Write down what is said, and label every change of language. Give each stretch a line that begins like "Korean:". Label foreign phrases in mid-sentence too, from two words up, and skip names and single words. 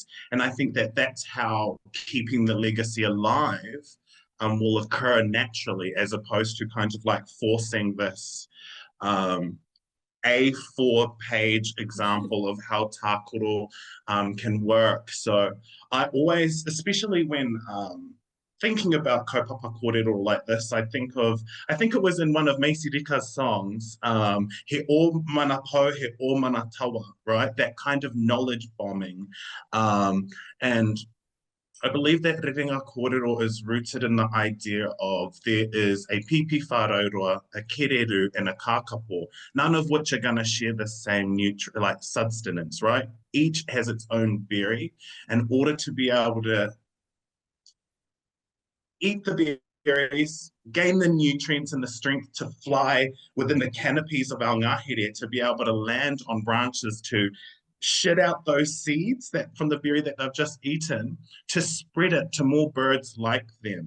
English: And I think that that's how keeping the legacy alive will occur naturally, as opposed to kind of like forcing this A4-page example of how tākaro can work. So I always, especially when thinking about
Māori: kaupapa kōrero
English: like this, I think it was in one of Macy Rika's songs,
Māori: he o mana pau, he o mana tawa,
English: right? That kind of knowledge bombing. And I believe that
Māori: rerenga kōrero
English: is rooted in the idea of there is a
Māori: pipi whāraurua,
English: a kēreru, and a kākapo, none of which are going to share the same substance, right? Each has its own berry. In order to be able to eat the berries, gain the nutrients and the strength to fly within the canopies of our ngahere, to be able to land on branches, to shit out those seeds that from the berry that they've just eaten, to spread it to more birds like them.